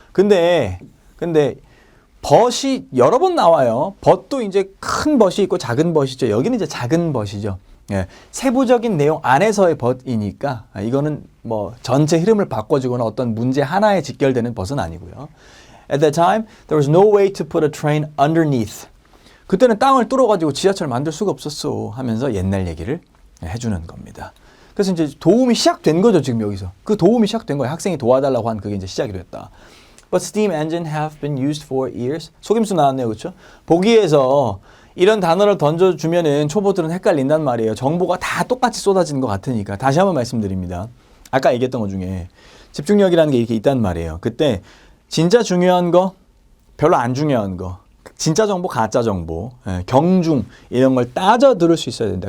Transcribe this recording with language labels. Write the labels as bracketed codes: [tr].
[ko] 근데, 벗이 여러 번 나와요. 벗도 이제 큰 벗이 있고 작은 벗이 있죠. 여기는 이제 작은 벗이죠. 세부적인 내용 안에서의 벗이니까 이거는 전체 흐름을 바꿔주거나 어떤 문제 하나에 직결되는 벗은 아니고요. [en] At that time, there was no way to put a train underneath. [ko] 그때는 땅을 뚫어가지고 지하철 만들 수가 없었어 하면서 옛날 얘기를 해주는 겁니다. 그래서 이제 도움이 시작된 거죠. 지금 여기서. 그 도움이 시작된 거예요. 학생이 도와달라고 한 그게 이제 시작이 됐다. [en] But steam engine have been used for years. [ko] 속임수 나왔네요. 그렇죠? 보기에서 이런 단어를 던져주면은 초보들은 헷갈린단 말이에요. 정보가 다 똑같이 쏟아지는 것 같으니까. 다시 한번 말씀드립니다. 아까 얘기했던 것 중에 집중력이라는 게 이렇게 있단 말이에요. 그때 진짜 중요한 거, 별로 안 중요한 거, 진짜 정보, 가짜 정보, 경중 이런 걸 따져 들을 수 있어야 된다.